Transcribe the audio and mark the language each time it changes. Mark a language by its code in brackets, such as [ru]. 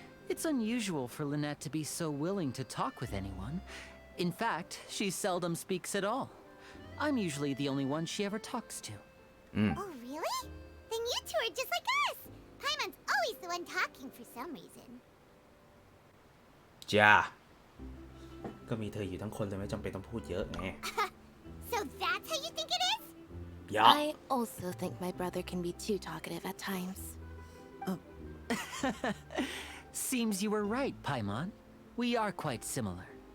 [en] It's unusual for Lynette to be so willing to talk with anyone. In fact, she seldom speaks at all. I'm usually the only one she ever talks to. Oh, really? Then you two are just like us. Paimon's always the one talking for some reason. [th] จ้าก็มีเธออยู่ทั้งคนเลยไม่จำเป็นต้องพูดเยอะไง [en] So that's how you think it is? ยะ I also think my brother can be too talkative at times. Seems you were right, Paimon. We are quite similar.